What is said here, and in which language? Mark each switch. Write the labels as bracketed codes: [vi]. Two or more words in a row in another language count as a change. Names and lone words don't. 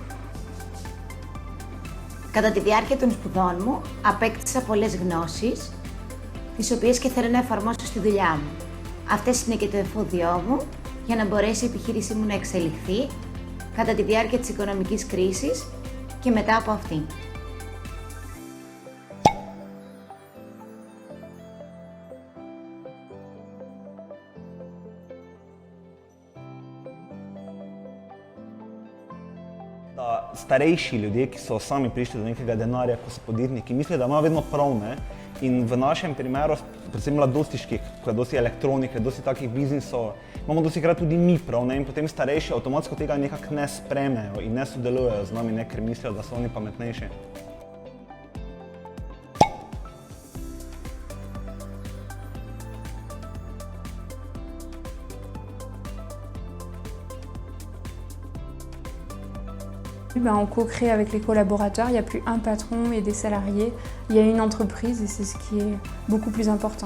[el] Κατά τη διάρκεια των σπουδών μου, απέκτησα πολλές γνώσεις, τις οποίες και θέλω να εφαρμόσω στη δουλειά μου. Αυτές είναι και το εφόδιό μου, για να μπορέσει η επιχείρησή μου να εξελιχθεί κατά τη διάρκεια της οικονομικής κρίσης και μετά από αυτή. [sl] Da starejši ljudje, ki so sami prišli do nekega denarja, ko so podjetniki, mislijo, da imajo vedno prav, ne? In v našem primeru, predvsem mladostniških, ko je dosti elektronike, dosti takih biznisov, imamo dostikrat tudi mi prav, ne? In potem starejši avtomatsko tega nekako ne spremejo in ne sodelujejo z nami, ne? Ker mislijo, da so oni pametnejši. [fr] On co-crée avec les collaborateurs, il n'y a plus un patron et des salariés, il y a une entreprise et c'est ce qui est beaucoup plus important.